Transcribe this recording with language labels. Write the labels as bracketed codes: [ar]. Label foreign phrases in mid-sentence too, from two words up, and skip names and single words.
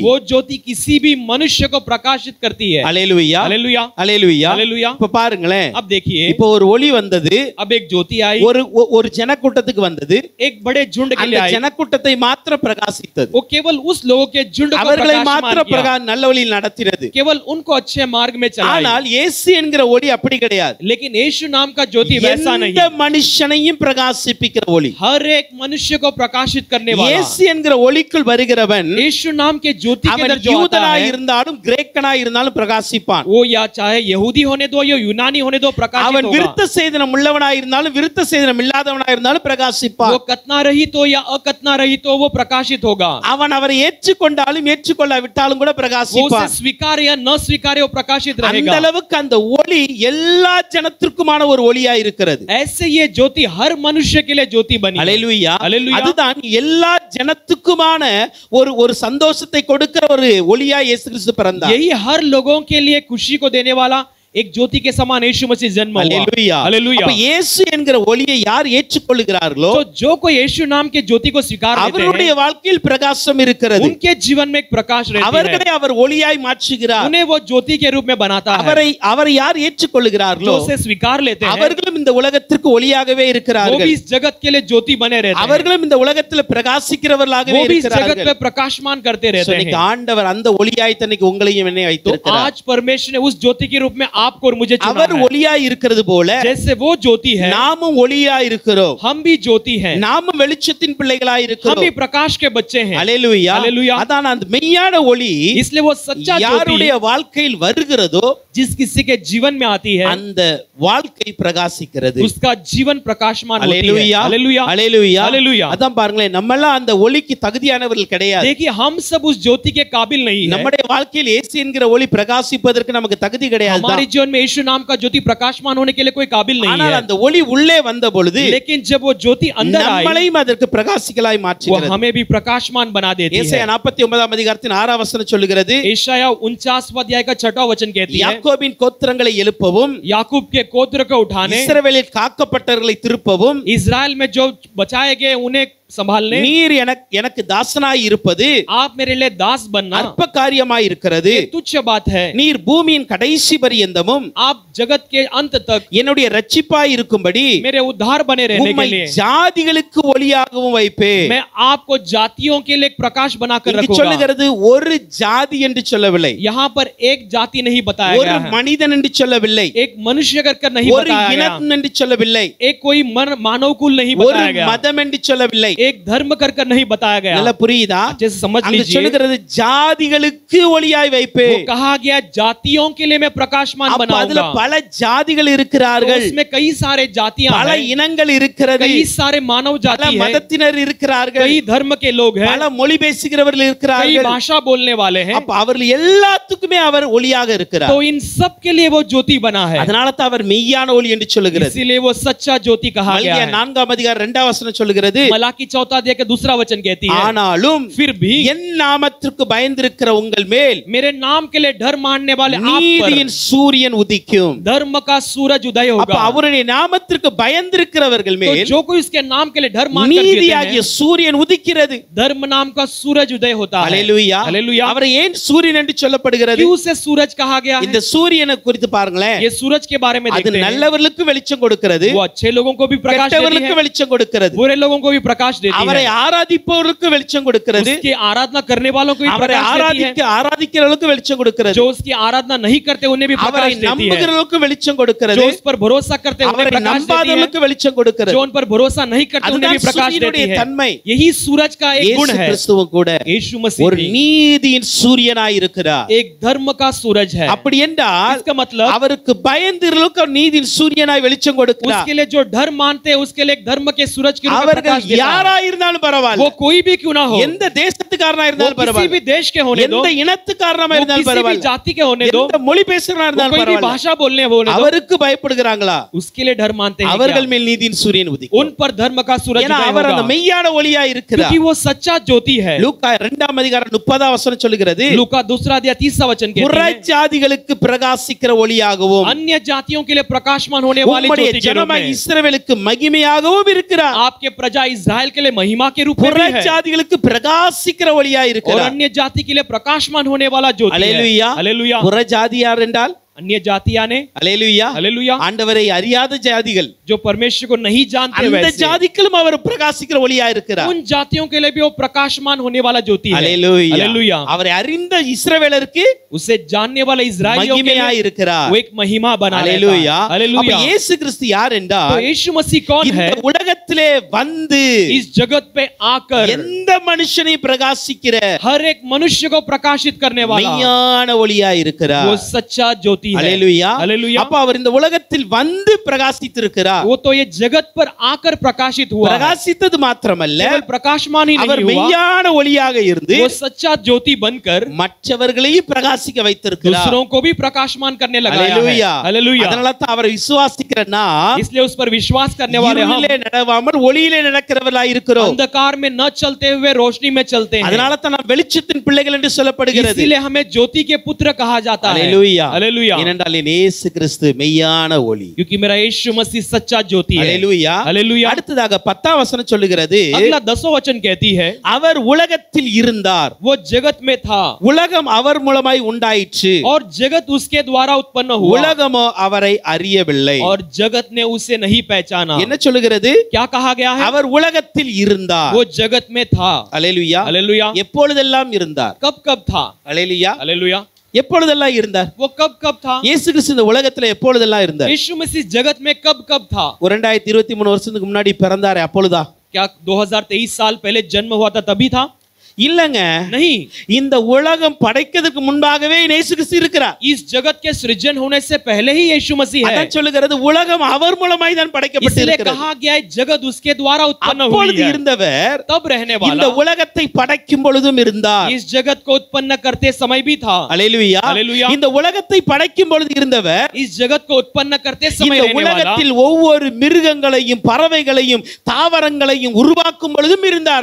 [hi] वो ज्योति किसी भी मनुष्य को प्रकाशित करती है. [ta] அல்லேலூயா, [hi] हालेलुया, [ta] அல்லேலூயா. [hi] हालेलुया. [ta] இப்ப பாருங்களேன், [hi] अब देखिए, [ta] இப்போ ஒரு ஒளி வந்தது. [hi] अब एक ज्योति आई, [ta] ஒரு ஜனக்கூட்டத்துக்கு வந்தது. [hi] एक बड़े झुंड के [ta] அந்த [hi] लिए आई. [ta] ஜனக்கூட்டத்தை மாத்திரம் பிரகாசித்தது. [hi] वो केवल उस लोगों के झुंड को [ta] அவர்களை [hi] प्रकाशमान [ta] மாத்திரம் [hi] किया. [ta] நல்ல வழியில் நடத்தினது. [hi] केवल उनको अच्छे मार्ग में चलाई. [ta] ஆனால் இயேசு என்கிற ஒளி அப்படி கிடையாது. [hi] लेकिन यीशु नाम का ज्योति वैसा नहीं. [ta] எந்த மனுஷனையும் பிரகாசிப்பிக்கிற ஒளி. [hi] हर एक मनुष्य को प्रकाशित करने वाला. [ta] இயேசு என்கிற ஒளிக்குள் வருகிறவன் [hi] यीशु नाम के ज्योति के [ta] அவன் [hi] अंदर जो आता [ta] யூதனாய் [hi] है, [ta] இருந்தாலும் கிரேக்கனாய் இருந்தாலும் பிரகாசிப்பான். [hi] वो या चाहे यहूदी होने दो या यूनानी होने दो, प्रकाशित [ta] அவன் [hi] होगा. [ta] விருத்த சேதனம் உள்ளவனாய் இருந்தாலும் விருத்த சேதனம் இல்லாதவனாய் இருந்தாலும் பிரகாசிப்பான். [hi] वो कतना रहित हो या अकतना रहित हो, वो प्रकाशित होगा. [ta] அவன் அவரை ஏற்றுக்கொண்டாலும் ஏற்றுக்கொள்ளாவிட்டாலும் கூட [hi] वो उसे [ta] பிரகாசிப்பான். [hi] स्वीकार या न स्वीकार वो प्रकाशित [ta] அந்த [hi] रहेगा. [ta] அளவுக்கு அந்த ஒளி எல்லா ஜனத்திற்குமான ஒரு ஒளியா இருக்கிறது. [hi] ऐसे ये ज्योति हर मनुष्य के लिए ज्योति बनी है. [ta] அல்லேலூயா. [hi] हालेलुया. [ta] அதுதான் எல்லா ஜனத்துக்குமான ஒரு சந்தோஷத்தை கொடுக்கிற ஒரு ஒளியா இயேசு கிறிஸ்து பிறந்தார். [hi] यही हर लोगों के लिए खुशी को देने वाला एक ज्योति के समान यीशु मसीह जन्म हुआ. [ta] அல்லேலூயா. [hi] हालेलुया. [ta] அப்ப இயேசு என்கிற ஒளியை யார் ஏற்றுக்கொள்கிறார்களோ [hi] तो जो कोई यीशु नाम के ज्योति को स्वीकार लेते [ta] அவருடைய [hi] हैं, [ta] வாழ்க்கையில் பிரகாசம் இருக்கிறது. [hi] उनके जीवन में एक प्रकाश रहती है. [ta] அவர்களை அவர் ஒளியாய் மாற்றுகிறார். [hi] उन्हें वो ज्योति के रूप में बनाता है. [ta] அவரை யார் ஏற்றுக்கொள்கிறார்களோ [hi] जो उसे स्वीकार लेते हैं, [ta] அவர்களும் இந்த உலகத்திற்கு ஒளியாகவே [hi] वो [ta] இருக்கிறார்கள். [hi] भी इस जगत के लिए ज्योति बने रहते हैं. [ta] அவர்களும் இந்த உலகத்தில் பிரகாசிக்கிறவர்களாகவே [hi] वो भी इस जगत [ta] இருக்கிறார்கள். [hi] पे प्रकाशमान करते रहते [ta] இன்னைக்கு [hi] हैं. [ta] ஆண்டவர் அந்த ஒளியாய் தன்னைக்கு உங்களையும் என்னை [hi] तो [ta] வைத்திருக்கிறார். [hi] आज परमेश्वर ने उस ज्योति के रूप में आपको और मुझे चुना [ta] அவர் [hi] है. [ta] ஒளியாய் இருக்கிறது போல [hi] जैसे वो ज्योति है, [ta] நாமும் ஒளியாய் இருக்கிறோம். [hi] हम भी ज्योति हैं. [ta] நாமும் வெளிச்சத்தின் பிள்ளைகளாய் [hi] हम [ta] இருக்கிறோம். [hi] भी प्रकाश के बच्चे हैं. [ta] அல்லேலூயா. [hi] हालेलुया. [ta] அதான் அந்த மெய்யான ஒளி [hi] इसलिए वो सच्चा [ta] யாருடைய [hi] ज्योति [ta] வாழ்க்கையில் வருகிறதோ [hi] जिस किसी के जीवन में आती है, [ta] அந்த வாழ்க்கை பிரகாசிக்கிறது. [hi] उसका जीवन प्रकाशमान होती है. [ta] அல்லேலூயா. [hi] हालेलुया. [ta] அல்லேலூயா. [hi] हालेलुया. [ta] அதான் பாருங்களேன், நம்மெல்லாம் அந்த ஒளிக்கு தகுதியானவர்கள் கிடையாது. [hi] देखिए, हम सब उस ज्योति के काबिल नहीं है. [ta] நம்முடைய வாழ்க்கையில் இயேசு என்கிற ஒளி பிரகாசிப்பதற்கு நமக்கு தகுதி கிடையாது. [hi] हमारे जीवन में यीशु नाम का ज्योति प्रकाशमान होने के लिए कोई काबिल नहीं [ta] ஆனால் [hi] है. [ta] அந்த ஒளி உள்ளே வந்த பொழுது [hi] लेकिन जब वो ज्योति अंदर आई, [ta] நம்மளையும் அதற்கு பிரகாசிக்கலாய் [hi] वो [ta] மாற்றுகிறது. [hi] हमें भी प्रकाशमान बना देती [ta] ஏசாயா [hi] है. [ta] 49 அதிகாரத்தின் 6 வசனம் சொல்லுகிறது, [hi] एशाया 49 अध्याय का 6वां वचन कहती है, [ta] யாக்கோபின் கோத்திரங்களை எழுப்பவும் [hi] याकूब के गोत्र को उठाने, [ta] இஸ்ரவேலில் காக்கப்பட்டவர்களை திருப்பவும் [hi] इजराइल में जो बचाए गए उन्हें संभालने, [ta] நீர் எனக்கு தாசனாய் இருப்பது [hi] आप मेरे लिए दास बनना [ta] அற்ப காரியமாய் இருக்கிறது. [hi] ये तुच्छ बात है. [ta] நீர் பூமியின் கடைசி பரியந்தமும் [hi] आप जगत के अंत तक [ta] என்னுடைய ரட்சிப்பாய் இருக்கும்படி [hi] मेरे उद्धार बने रहने के [ta] உம்மை [hi] लिए [ta] ஜாதிகளுக்கு ஒளியாகவும் வைப்பேன். [hi] मैं आपको जातियों के लिए एक प्रकाश बनाकर [ta] இங்கு [hi] रखूंगा. [ta] சொல்லுகிறது ஒரு ஜாதி என்று சொல்லவில்லை, [hi] यहाँ पर एक जाति नहीं बताया [ta] ஒரு [hi] गया है, [ta] மனிதன் என்று சொல்லவில்லை, [hi] एक मनुष्य कर नहीं [ta] ஒரு [hi] बताया गया, [ta] இனம் என்று சொல்லவில்லை, [hi] एक कोई मानव कुल नहीं [ta] ஒரு [hi] बताया गया, [ta] மதம் என்று சொல்லவில்லை. [hi] एक धर्म कर नहीं बताया गया. [ta] நல்லா புரியுதா? [hi] जैसे समझ [ta] அங்கு [hi] लीजिए, [ta] சொல்லுகிறது ஜாதிகளுக்கு ஒளியாய் வைப்பேன். [hi] वो कहा गया जातियों के लिए मैं प्रकाशमान [ta] அப்ப அதுல [hi] बनाऊंगा. [ta] பல ஜாதிகள் [hi] तो [ta] இருக்கிறார்கள், [hi] उसमें कई सारे जातियां [ta] பல [hi] हैं, [ta] இனங்கள் இருக்கிறது, [hi] कई सारे मानव [ta] பல [hi] जाति हैं, [ta] மதத்தினர் இருக்கிறார்கள், [hi] कई धर्म के लोग हैं, [ta] பல மொழி பேசுகிறவர்கள் [hi] कई [ta] இருக்கிறார்கள். [hi] भाषा बोलने वाले हैं. [ta] அப்ப அவர்கள் எல்லாத்துக்குமே அவர் ஒளியாக இருக்கிறார். [hi] तो इन सब के लिए वो ज्योति बना है. [ta] அதனால தான் அவர் மெய்யான ஒளி என்று சொல்லுகிறது. [hi] इसीलिए वो सच्चा ज्योति कहा गया [ta] மல்கியா [hi] है. [ta] 4 அதிகாரம் 2 வசனம் சொல்லுகிறது, [hi] मलाकी चौथा अध्याय का दूसरा वचन कहती है, [ta] ஆனாலும் [hi] फिर भी [ta] என் நாமத்திற்கு பயந்திருக்கிற உங்கள் மேல் [hi] मेरे नाम के लिए डर मानने वाले आप पर [ta] நீதியின் சூரியன் உதிக்கும். [hi] धर्म का सूरज उदय [ta] அப்ப [hi] होगा। [ta] அவருடைய நாமத்திற்கு பயந்திருக்கிறவர்கள் [hi] तो [ta] மேல் [hi] जो कोई उसके नाम के लिए डर मान कर कहते [ta] நீதியாகிய [hi] हैं, [ta] சூரியன் உதிக்கிறது. [hi] धर्म नाम का सूरज उदय होता है। [ta] அல்லேலூயா. [hi] हालेलुया। [ta] அவரை ஏன் சூரியன் என்று சொல்லப்படுகிறது? [hi] क्यों उसे सूरज कहा गया है? [ta] இந்த சூரியனை குறித்து பாருங்களேன். [hi] ये सूरज के बारे में [ta] அது [hi] देखते हैं, [ta] நல்லவர்களுக்கு வெளிச்சம் கொடுக்கிறது, [hi] वो अच्छे लोगों को भी प्रकाश देती [ta] கெட்டவர்களுக்கு [hi] है, [ta] வெளிச்சம் கொடுக்கிறது. [hi] बुरे लोगों को भी प्रकाश देती [ta] அவரை [hi] है, [ta] ஆராதிப்பவர்களுக்கு வெளிச்சம் கொடுக்கிறது, [hi] उसकी आराधना करने वालों को भी [ta] அவரை [hi] प्रकाश देती है, [ta] ஆராதிக்கிறவர்களுக்கு வெளிச்சம் கொடுக்கிறது, [hi] जो उसकी आराधना नहीं करते उन्हें भी [ta] அவரை [hi] प्रकाश देती है, [ta] நம்புகிறவர்களுக்கு வெளிச்சம் கொடுக்கிறது, [hi] जो उस पर भरोसा करते उन्हें [ta] அவரை [hi] प्रकाश देती है, [ta] நம்பாதவர்களுக்கு வெளிச்சம் கொடுக்கிறது. [hi] जो उन पर भरोसा नहीं करते उन्हें भी [ta] அதுதான் [hi] प्रकाश देती [ta] சூரியனுடைய [hi] है। [ta] தன்மை. [hi] यही सूरज का एक गुण [ta] இயேசு [hi] है। [ta] கிறிஸ்துவும் கூட [hi] यीशु मसीह [ta] ஒரு [hi] भी [ta] நீதியின் சூரியனாய் இருக்கிறார். [hi] एक धर्म का सूरज है। [ta] அப்படி என்றால் [hi] इसका मतलब [ta] அவருக்கு பயந்திருக்க நீதியின் சூரியனாய் வெளிச்சம் கொடுக்கிறார். [hi] उसके लिए जो धर्म मानते हैं उसके लिए एक धर्म के सूरज के रूप में [ta] அவர்கள் [hi] प्रकाश देता है। [ta] யாராய் இருந்தாலும் பரவாயில்லை, [hi] वो कोई भी क्यों ना हो, [ta] எந்த தேசத்துக்காரனா [hi] वो [ta] இருந்தாலும் [hi] किसी भी [ta] பரவாயில்லை, [hi] देश के होने दो, [ta] எந்த இனத்துக்காரனா [hi] वो [ta] இருந்தாலும் [hi] किसी भी [ta] பரவாயில்லை, [hi] जाति के होने दो, [ta] எந்த மொழி பேசுறவனா [hi] वो [ta] இருந்தாலும் [hi] कोई भी [ta] பரவாயில்லை, [hi] भाषा बोलने होने दो, [ta] அவருக்கு பயப்படுகிறாங்களா? [hi] उसके लिए डर मानते हैं [ta] அவர்கள் [hi] क्या? [ta] மேல் நீதியின் சூரியன் உதிக்கும். [hi] उन पर धर्म का सूरज [ta] ஏன்னா [hi] उदय [ta] அவர் அந்த [hi] होगा, [ta] மெய்யான ஒளியாய் இருக்கிறார். [hi] क्योंकि वो सच्चा ज्योति है। [ta] லூக்கா 2ஆம் அதிகாரம் 30ஆம் வசனம் சொல்கிறது, [hi] लूका दूसरा अध्याय 30वां वचन कहते हैं, [ta] புறஜாதிகளுக்கு பிரகாசிக்கிற ஒளியாகவும் [hi] अन्य जातियों के लिए प्रकाशमान होने वाली [ta] உம்முடைய [hi] ज्योति के रूप [ta] ஜனமாய் [hi] में [ta] இஸ்ரவேலுக்கு மகிமையாகவும் இருக்கிறார். [hi] आपके प्रजा इस्राएल के लिए महिमा के रूप में भी है, [ta] புறஜாதிகளுக்கு பிரகாசிக்கிற ஒளியாய் [hi] और [ta] இருக்கிறார். [hi] अन्य जाति के लिए प्रकाशमान होने वाला ज्योति है। [ta] அல்லேலூயா. [hi] हालेलुया। [ta] புறஜாதி யார் என்றால் [hi] अन्य जातियां ने, [ta] அல்லேலூயா, [hi] हालेलुया, [ta] ஆண்டவரை அறியாத ஜாதிகள், [hi] जो परमेश्वर को नहीं जानते [ta] அந்த [hi] वैसे [ta] ஜாதிகளும் அவர் பிரகாசிக்கிற ஒளியாய் இருக்கிறார். [hi] उन जातियों के लिए भी वो प्रकाशमान होने वाला ज्योति है। [ta] அல்லேலூயா. [hi] हालेलुया। [ta] அவரை அறிந்த இஸ்ரவேலருக்கு [hi] उसे जानने वाला इस्राएलियों के [ta] மகிமையாய் [hi] लिए [ta] இருக்கிறார். [hi] वो एक महिमा बना लेता [ta] அல்லேலூயா. [hi] है। [ta] அப்ப [hi] हालेलुया। [ta] இயேசு கிறிஸ்து யார் [hi] तो [ta] என்றால் [hi] यीशु मसीह कौन [ta] இந்த [hi] है? [ta] உலகத்திலே வந்து [hi] इस जगत पे आकर [ta] எந்த மனுஷனை பிரகாசிக்கிற [hi] हर एक मनुष्य को प्रकाशित करने वाला [ta] மெய்யான ஒளியாய் இருக்கிறார். [hi] वो सच्चा ज्योति है। [ta] அல்லேலூயா. [hi] हालेलुया। [ta] அப்ப அவர் இந்த உலகத்தில் வந்து பிரகாசித்திருக்கிறார். [hi] वो तो ये जगत पर आकर प्रकाशित हुआ है। [ta] பிரகாசித்தது மாத்திரமல்ல, [hi] केवल प्रकाशमान ही [ta] அவர் [hi] नहीं हुआ, [ta] மெய்யான ஒளியாக இருந்து [hi] वो सच्चा ज्योति बनकर [ta] மற்றவர்களையும் பிரகாசிக்க வைத்திருக்கிறார். [hi] दूसरों को भी प्रकाशमान करने लगाया है। [ta] அல்லேலூயா. [hi] हालेलुया। [ta] அதனால தான் அவரை விசுவாசிக்கிறனா [hi] इसलिए उस पर विश्वास करने वाले हम [ta] இருளிலே நடவாமல் ஒளியிலே நடக்கிறவர்களாய் இருக்கிறோம். [hi] अंधकार में न चलते हुए रोशनी में चलते हैं। [ta] அதனால தான் நாம் வெளிச்சத்தின் பிள்ளைகள் என்று சொல்லப்படுகிறது. [hi] इसीलिए हमें ज्योति के पुत्र कहा जाता है। [ta] அல்லேலூயா. [hi] हालेलुया। [ta] ஏனென்றால் இயேசு கிறிஸ்து மெய்யான ஒளி. [hi] क्योंकि मेरा यीशु मसीह सच्चा ज्योति है। [ta] அல்லேலூயா. [hi] हालेलुया। [ta] அடுத்ததாக 10ஆம் வசனம் சொல்லுகிறது, [hi] अगला 10वां वचन कहती है, [ta] அவர் உலகத்தில் இருந்தார், [hi] वो जगत में था [ta] உலகம் அவர் மூலமாய் உண்டாயிற்று, [hi] और जगत उसके द्वारा उत्पन्न हुआ, [ta] உலகமோ அவரை அறியவில்லை. [hi] और जगत ने उसे नहीं पहचाना। [ta] என்ன சொல்லுகிறது? [hi] क्या कहा गया है? [ta] அவர் உலகத்தில் இருந்தார். [hi] वो जगत में था। [ta] அல்லேலூயா. [hi] हालेलुया। [ta] எப்பொழுதெல்லாம் இருந்தார்? [hi] कब कब था? [ta] அல்லேலூயா. [hi] हालेलुया। [ta] எப்பொழுதெல்லாம் இருந்தார்? [hi] वो कब कब था? [ta] இயேசு கிறிஸ்து இந்த உலகத்துல எப்பொழுதெல்லாம் இருந்தார்? [hi] यीशु मसीह जगत में कब कब था? [ta] 2023 வருஷத்துக்கு முன்னாடி பிறந்தாரே அப்பொழுதா? [hi] क्या 2023 साल पहले जन्म हुआ था तभी था? [ta] இல்லங்க, [hi] नहीं, [ta] இந்த உலகம் படைக்கிறதுக்கு முன்பாகவே இயேசு கிறிஸ்து இருக்கிறார். [hi] इस जगत के सृजन होने से पहले ही यीशु मसीह है। [ta] அதான் சொல்லுகிறது, உலகம் அவர் மூலமாய் தான் [hi] इसलिए [ta] படைக்கப்பட்டிருக்கிறது. [hi] कहा गया है जगत उसके द्वारा उत्पन्न हुई [ta] அப்பொழுது [hi] है। [ta] இருந்தவர் [hi] तब रहने [ta] இந்த [hi] वाला [ta] உலகத்தை படைக்கும் பொழுதும் இருந்தார். [hi] इस जगत को उत्पन्न करते समय भी था। [ta] அல்லேலூயா. [hi] हालेलुया। [ta] இந்த உலகத்தை படைக்கும் பொழுது இருந்தவர் [hi] इस जगत को उत्पन्न करते समय [ta] இந்த [hi] रहने वाला [ta] உலகத்தில் ஒவ்வொரு மிருகங்களையும் பறவைகளையும் தாவரங்களையும் உருவாக்கும் பொழுதும் இருந்தார்